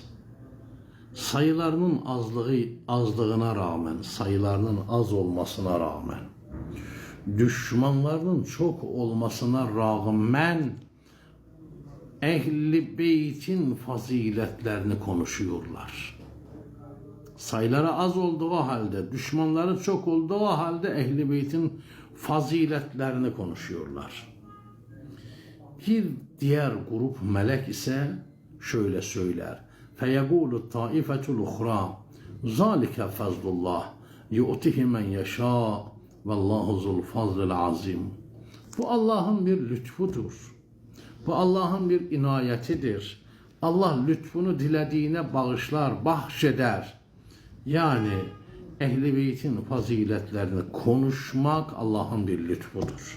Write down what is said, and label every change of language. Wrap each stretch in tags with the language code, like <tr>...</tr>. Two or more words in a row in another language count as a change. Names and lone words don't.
<tr>Sayılarının azlığına rağmen, sayılarının az olmasına rağmen, düşmanlarının çok olmasına rağmen Ehl-i Beyt'in faziletlerini konuşuyorlar. Sayıları az olduğu halde, düşmanları çok olduğu halde Ehl-i Beyt'in faziletlerini konuşuyorlar. Bir diğer grup melek ise şöyle söyler.</tr> <ar>فَيَقُولُ الطَّائِفَةُ الْاُخْرَى ذَٰلِكَ فَضْلُ اللّٰهِ يُؤْتِهِ مَنْ يَشَاءُ وَاللّٰهُ ذُو الْفَضْلِ الْعَظِيمِ.</ar> <tr>Bu Allah'ın bir lütfudur. Bu Allah'ın bir inayetidir. Allah lütfunu dilediğine bağışlar, bahşeder. Yani Ehl-i Beyt'in faziletlerini konuşmak Allah'ın bir lütfudur.</tr>